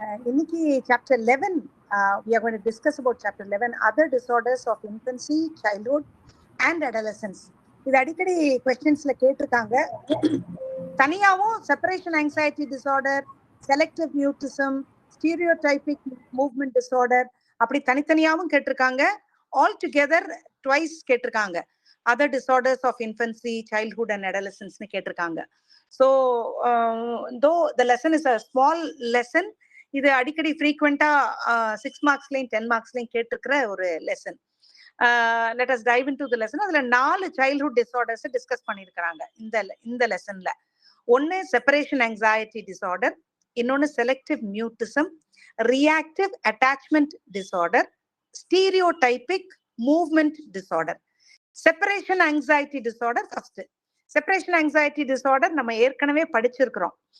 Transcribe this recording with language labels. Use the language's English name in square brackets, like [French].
[English] Inniki chapter 11, we are going to discuss about chapter 11, other disorders of infancy, childhood and adolescence. [Tamil] இது அடிக்கடி questionsல கேட்டிருக்காங்க. தனியாவும் separation anxiety disorder, selective mutism, stereotypic movement disorder அப்படி தனித்தனியாவும் கேட்டிருக்காங்க. [English] All together twice கேட்டிருக்காங்க. Other disorders of infancy, childhood and adolescence னு கேட்டிருக்காங்க. So though the lesson is a small lesson, [Tamil] இது அடிக்கடி frequent 6 marksலயும் 10 marksலயும் கேட்டிருக்கிற ஒரு lesson. [English] Let us dive into the lesson. [Tamil] அதுல 4 childhood disorders discuss பண்ணிருக்காங்க இந்த லெசன்ல. ஒன்னு செப்பரேஷன் anxiety disorder, இன்னொன்னு selective mutism, reactive attachment disorder, stereotypic movement disorder. Separation anxiety disorder first. Separation anxiety disorder நம்ம ஏற்கனவே படிச்சிருக்கிறோம்.